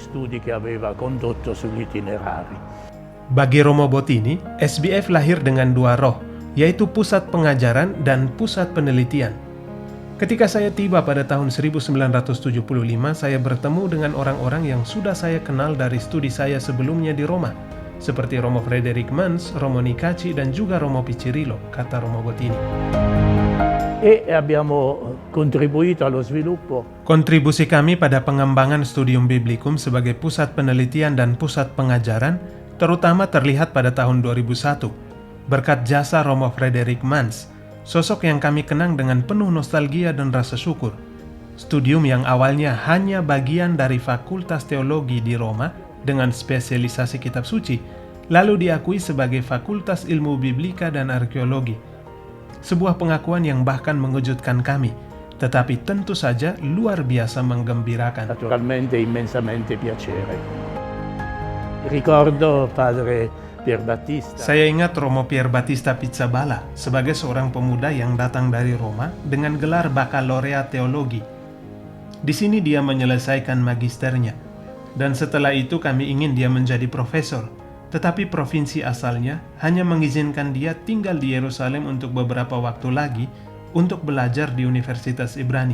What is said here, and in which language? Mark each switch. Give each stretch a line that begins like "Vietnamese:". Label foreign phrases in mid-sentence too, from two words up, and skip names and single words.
Indonesian: Bagi Romo Bottini, SBF lahir dengan dua roh, yaitu pusat pengajaran dan pusat penelitian. Ketika saya tiba pada tahun 1975, saya bertemu dengan orang-orang yang sudah saya kenal dari studi saya sebelumnya di Roma, seperti Romo Frederick Mans, Romo Nicacci, dan juga Romo Piccirillo, kata Romo Bottini.
Italian: E abbiamo contribuito allo sviluppo.
Indonesian: Kontribusi kami pada pengembangan Studium Biblicum sebagai pusat penelitian dan pusat pengajaran terutama terlihat pada tahun 2001, berkat jasa Romo Frederick Mans, sosok yang kami kenang dengan penuh nostalgia dan rasa syukur. Studium yang awalnya hanya bagian dari Fakultas Teologi di Roma dengan spesialisasi kitab suci, lalu diakui sebagai Fakultas Ilmu Biblika dan Arkeologi. Sebuah pengakuan yang bahkan mengejutkan kami, tetapi tentu saja luar biasa menggembirakan.
Italian: Naturalmente immensamente piacere. Ricordo padre Pier Battista.
Indonesian: Saya ingat Romo Pier Battista Pizzaballa sebagai seorang pemuda yang datang dari Roma dengan gelar Baccalaureate Teologi. Di sini dia menyelesaikan magisternya, dan setelah itu kami ingin dia menjadi profesor, tetapi provinsi asalnya hanya mengizinkan dia tinggal di Yerusalem untuk beberapa waktu lagi untuk belajar di Universitas Ibrani.